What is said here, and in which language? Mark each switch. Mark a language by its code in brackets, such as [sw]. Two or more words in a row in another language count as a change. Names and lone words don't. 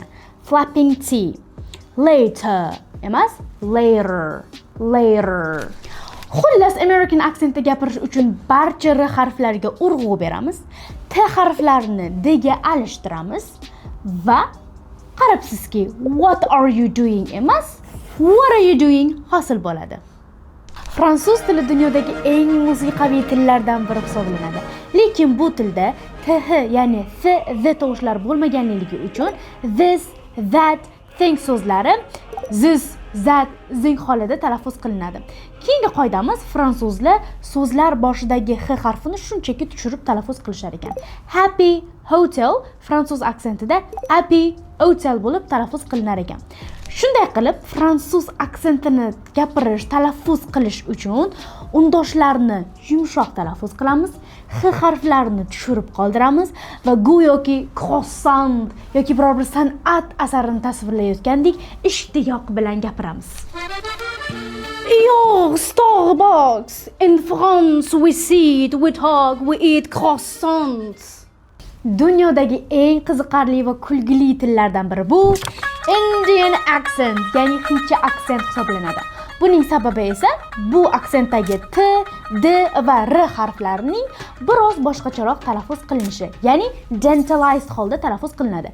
[en] Flapping T. Later emas, later. [uz] Xullas, [en] American accentda [uz] gapirish uchun barcha R harflariga urg'u beramiz, T harflarini D ga alishtiramiz va qarabsizki, [en] what are you doing emas, what are you doing [uz] hosil bo'ladi. Fransuz tili dunyodagi eng musiqaviy tillardan biri hisoblanadi. Lekin bu tilda th, ya'ni f, z tovushlar bo'lmaganligi uchun [en] this, that, thing [uz] so'zlari [en] this, that, [uz] zing holida talaffuz qilinadi. Keyingi qoidamiz, fransuzlar so'zlar boshidagi h harfini shunchaki tushirib talaffuz qilishar ekan. [en] Happy hotel [uz] fransuz aksentida [en] happy hotel [uz] bo'lib talaffuz qilinar ekan. Shunday qilib, fransuz aksentini gapirish, talaffuz qilish uchun undoshlarini yumshoq talaffuz qilamiz, h harflarini tushirib qoldiramiz va go'yoki croissant yoki biror bir san'at asarini tasvirlayotgandek ishtiyoq bilan gapiramiz. [en] Yo, Starbucks! In France we sit, we talk, we eat croissants. [uz] Dunyodagi eng qiziqarli va kulgili tillardan biri bu [en] Indian accent, [uz] ya'ni hindcha aksent hisoblanadi. Buning sababi esa bu aksentdagi T D va R harflarining biroz boshqacharoq talaffuz qilinishi, ya'ni dentalized holda talaffuz qilinadi.